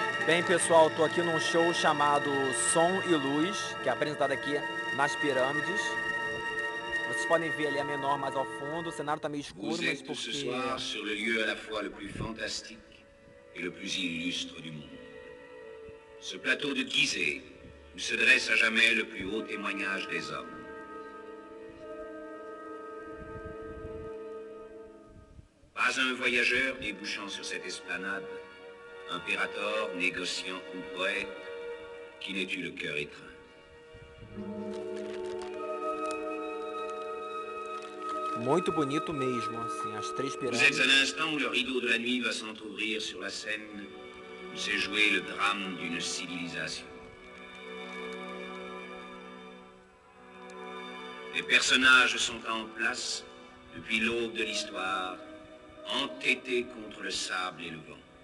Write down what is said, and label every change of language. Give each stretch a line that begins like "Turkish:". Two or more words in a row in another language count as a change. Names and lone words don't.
Portuguese: Bem, pessoal, estou aqui num show chamado Som e Luz, que é apresentado aqui nas pirâmides. Vocês podem ver ali a menor mais ao fundo, o cenário está meio escuro,
French: Vous
Portuguese: mas
French: êtes
Portuguese: porque...
French: ce soir sur le lieu à la fois le plus fantastique et le plus illustre du monde. Ce plateau de Gizeh où se dresse à jamais le plus haut témoignage des hommes. Pas un voyageur débouchant sur cette esplanade, impérator, négociant ou poète, qui n'ait eu le cœur étreint.
Portuguese: Muito bonito mesmo, assim, as três
French: Vous êtes
Portuguese: pirâmides.
French: à l'instant où le rideau de la nuit va s'entrouvrir sur la scène où s'est joué le drame d'une civilisation. Les personnages sont en place depuis l'aube de l'histoire, entêtés contre le sable et le vent.